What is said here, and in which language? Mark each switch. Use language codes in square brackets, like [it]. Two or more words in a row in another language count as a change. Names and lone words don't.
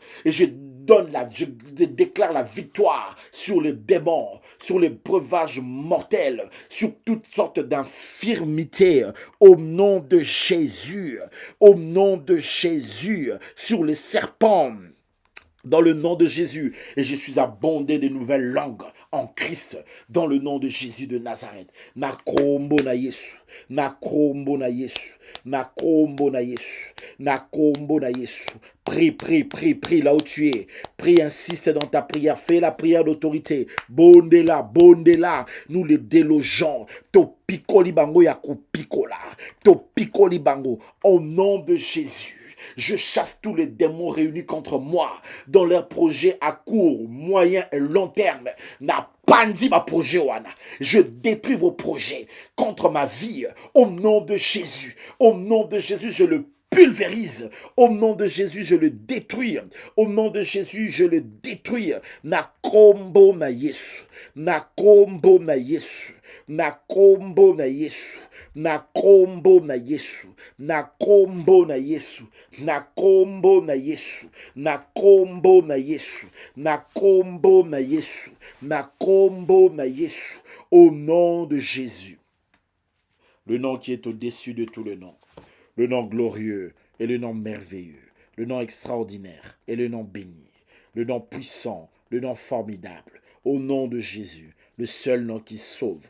[fr] Et je déclare la victoire sur les démons, sur les breuvages mortels, sur toutes sortes d'infirmités, au nom de Jésus, sur les serpents. Dans le nom de Jésus, et je suis abondé de nouvelles langues en Christ, dans le nom de Jésus de Nazareth. [ln] Nakombo na Yesu, nakombo na Yesu, nakombo na Yesu, nakombo na Yesu. [fr] Prie là où tu es. Prie, insiste dans ta prière. Fais la prière d'autorité. Bondela, nous les délogeons. [ln] To pikoli bango ya ko pikola. To pikoli bango. [fr] Au nom de Jésus. Je chasse tous les démons réunis contre moi dans leurs projets à court, moyen et long terme. [ln] Na pandi ma projet wana. [fr] Je détruis vos projets contre ma vie. Au nom de Jésus. Au nom de Jésus, je le pulvérise. Au nom de Jésus, je le détruis. Au nom de Jésus, je le détruis. [ln] Na kombo na Yesu. Na kombo na Yesu. Na kombo na Yesu. Na kombo na Yesu. Na kombo na Yesu. Na kombo na Yesu. Na kombo na Yesu. Na kombo na Yesu. Na kombo na Yesu. [fr] Au nom de Jésus. Le nom qui est au-dessus de tout le nom. Le nom glorieux et le nom merveilleux. Le nom extraordinaire et le nom béni. Le nom puissant, le nom formidable. Au nom de Jésus, le seul nom qui sauve.